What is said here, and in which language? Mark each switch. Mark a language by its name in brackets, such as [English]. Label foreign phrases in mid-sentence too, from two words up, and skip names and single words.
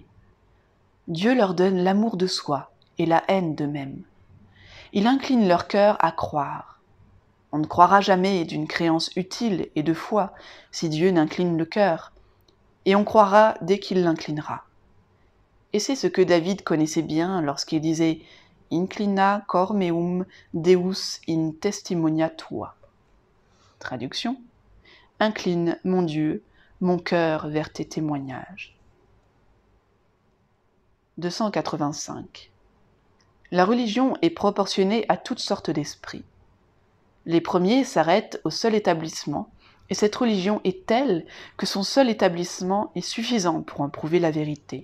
[French] Dieu leur donne l'amour de soi et la haine d'eux-mêmes. Il incline leur cœur à croire. On ne croira jamais d'une créance utile et de foi si Dieu n'incline le cœur, et on croira dès qu'il l'inclinera. Et c'est ce que David connaissait bien lorsqu'il disait « [Latin] Inclina cor meum Deus in testimonia tua ». [French] Traduction. Incline, mon Dieu, mon cœur vers tes témoignages. 285. La religion est proportionnée à toutes sortes d'esprits. Les premiers s'arrêtent au seul établissement, et cette religion est telle que son seul établissement est suffisant pour en prouver la vérité.